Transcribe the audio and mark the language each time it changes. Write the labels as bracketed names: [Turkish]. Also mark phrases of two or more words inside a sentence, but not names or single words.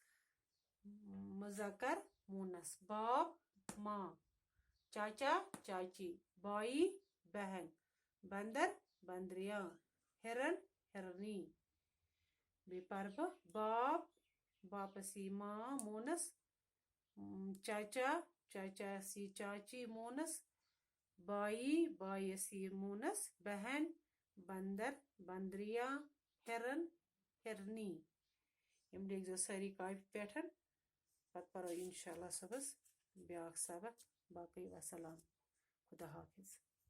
[Urdu] مذکر مونس باپ ماں چاچا چاچی بھائی بہن بندر بندریا ہرن [Kashmiri] ہرنی بے پرب باپ باپسی ماں مونس چاچا چاچاسی چاچی مونس بائی بایسی مونس بہن [Urdu] بندر بندریا ہرن ہرنی [Kashmiri] یم لیکھ زیو ساری کاپی پیٹھن پتہ پرو انشاءاللہ صبحس بیاکھ سبق باقی وسلام خدا حافظ